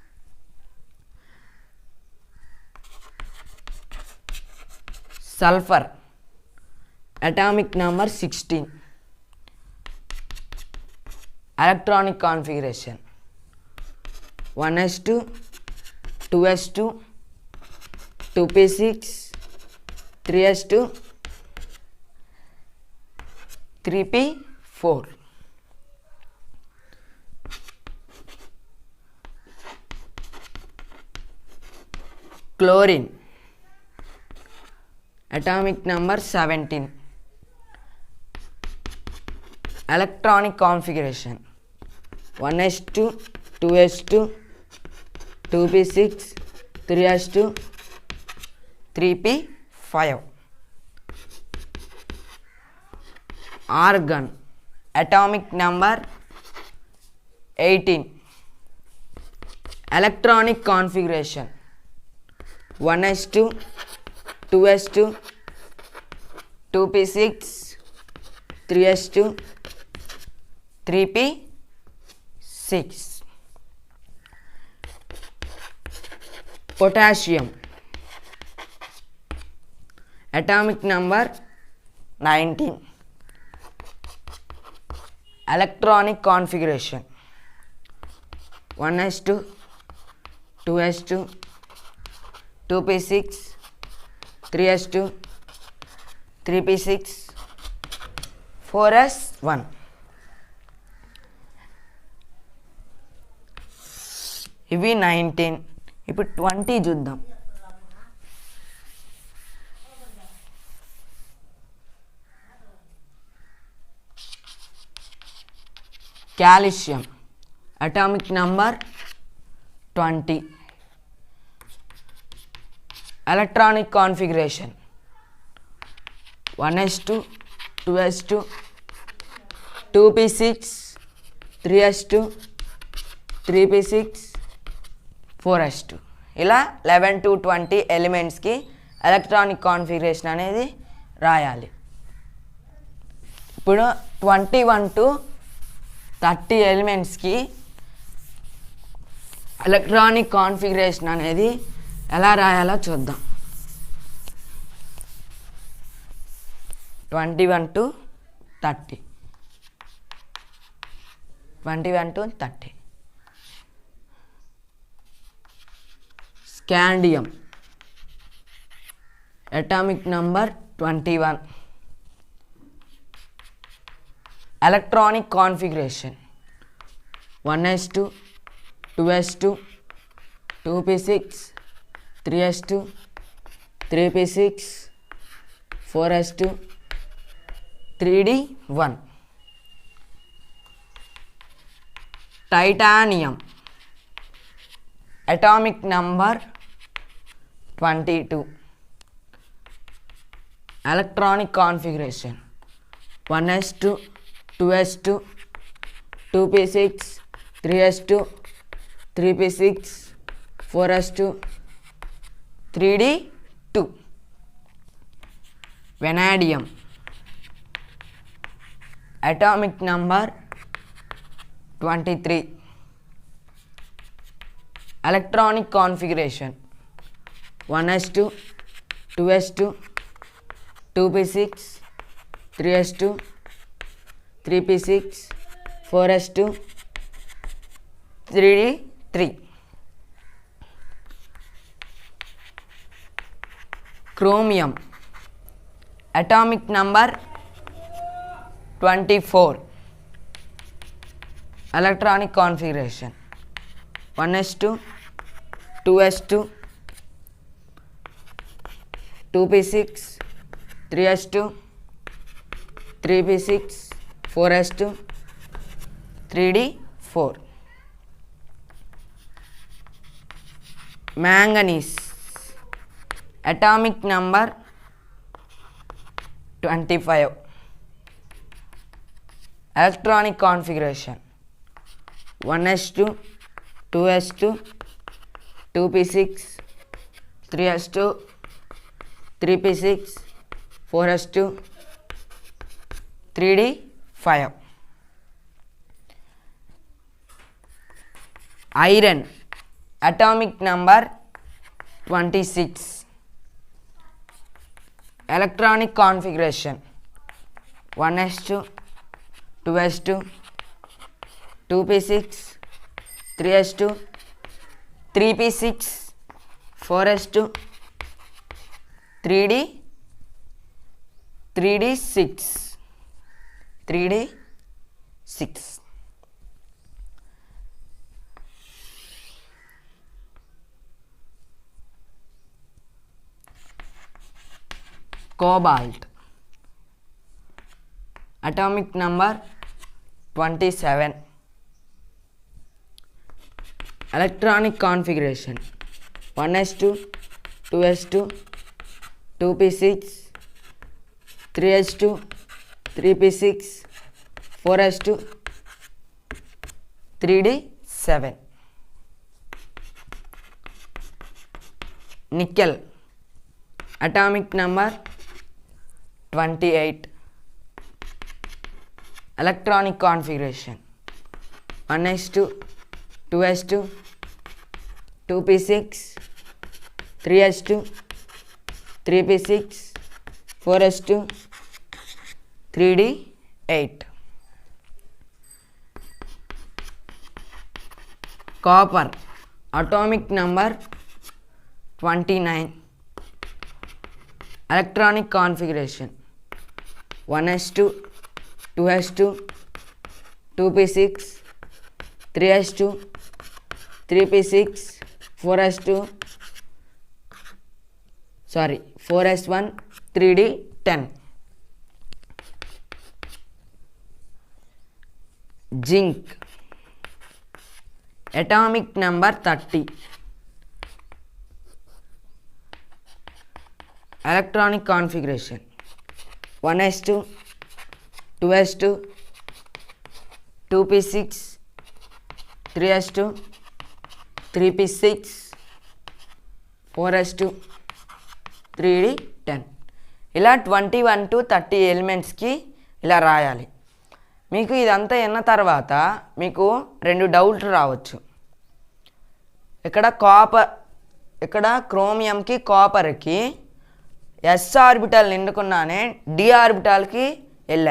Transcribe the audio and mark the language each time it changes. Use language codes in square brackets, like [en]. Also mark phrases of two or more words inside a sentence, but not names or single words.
[en] Sulfur. Atomic number 16. Electronic configuration 1s2, 2s2, 2p6, 3s2, 3p4. Chlorine. Atomic number 17. Electronic configuration 1s2, 2s2, 2p6, 3s2, 3p5. Argon. Atomic number 18. electronic configuration 1s2 2s2 2p6 3s2 3p6. Potassium atomic number 19. Electronic configuration 1s2 2s2 2p6 3s2 3p6 4s1. [te] ఇవి 19. ఇప్పుడు 20 చూద్దాం. [en] Calcium atomic number [te] 20. [en] electronic configuration 1s2 2s2 2p6 3s2 3p6 4s2. [te] ఇలా 11 to 20 ఎలిమెంట్స్కి [en] electronic configuration [te] అనేది రాయాలి. ఇప్పుడు 21 to 30 ఎలిమెంట్స్కి [en] electronic configuration [te] అనేది ఎలా రాయాలో చూద్దాం. [en] 21 to 30 21 to 30. Scandium atomic number 21. Electronic configuration 1s2 2s2 2p6 3s2 3p6 4s2 3d1. Titanium atomic number 22. Electronic configuration 1s2 2s2 2p6 3s2 3p6 4s2 3d2. Vanadium atomic number 23. Electronic configuration 1s2 2s2 2p6 3s2 3p6 4s2 3d3. Chromium atomic number 24. Electronic configuration 1s2 2s2 2p6 3s2 3p6 4s2 3d4. Manganese atomic number 25. Electronic configuration 1s2 2s2 2p6 3s2 3p6 4s2 3d5. Iron atomic number 26. Electronic configuration 1s2 2s2 2p6 3s2 3p6 4s2 3d6 3d6. Cobalt atomic number 27. Electronic configuration 1s2 2s2 2p6 3s2 3p6 4s2 3d7. Nickel atomic number 28. electronic configuration 1s2 2s2 2p6 3s2 3p6 4s2 3d8. Copper atomic number 29. electronic configuration 1s2 2s2 2p6 3s2 3p6 4s1 3d10. Zinc atomic number 30. electronic configuration 1s2 2s2 2p6 3s2 3p6 4s2 3d10. [te] ఇలా 21 to 30 ఎలిమెంట్స్కి ఇలా రాయాలి. మీకు ఇదంతా అయిన తర్వాత మీకు 2 డౌట్లు రావచ్చు. ఇక్కడ క్రోమియంకి కాపర్కి s ఆర్బిటాల్ నిండుకున్నానే d ఆర్బిటాల్కి వెళ్ళాయి.